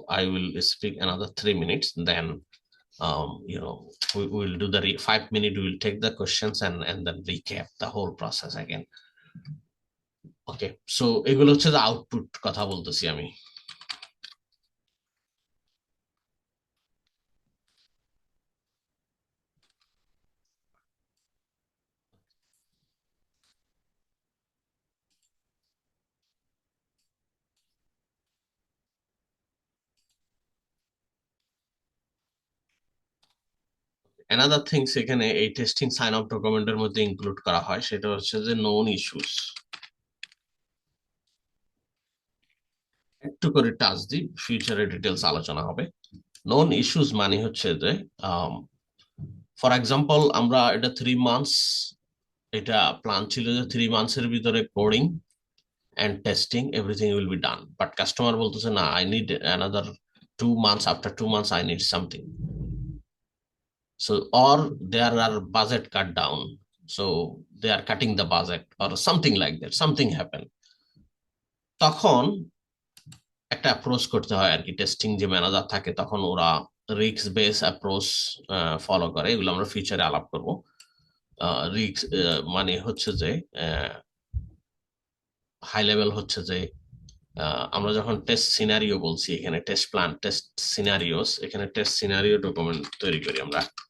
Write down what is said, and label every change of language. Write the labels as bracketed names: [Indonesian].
[English] I will speak another 3 minutes, then we will do the 5 minutes. We will take the questions and then recap the whole process again. [Bangla] Okay, so এগুলো হচ্ছে যে output কথা বলতেছি আমি। another things এখানে এই testing sign of ডকুমেন্টের মধ্যে ইনক্লুড করা হয়, সেটা হচ্ছে যে নোন ইস্যুস। একটু করে টাচ দিই, ফিউচারে ডিটেলস আলোচনা হবে। [English] Known issues মানে হচ্ছে যে ফর এক্সাম্পল আমরা এটা 3 মান্থস, এটা প্ল্যান ছিল যে 3 মান্থসের ভিতরে coding and testing everything will be done, but customer বলতেছে না, I need another 2 months, after 2 months I need something, so or there are budget cut down, so they are cutting the budget or something like that, something happen, তখন একটা approach করতে হয় আর কি। [Bangla] Testing যে manager থাকে তখন ওরা risk base approach follow করে, এগুলো আমরা ফিউচারে আলাপ করব। রিস্ক মানে হচ্ছে যে হাই লেভেল হচ্ছে যে আমরা যখন টেস্ট সিনারিও বলছি, এখানে টেস্ট প্ল্যান, টেস্ট সিনারিওস, এখানে টেস্ট সিনারিও ডকুমেন্ট তৈরি করি আমরা।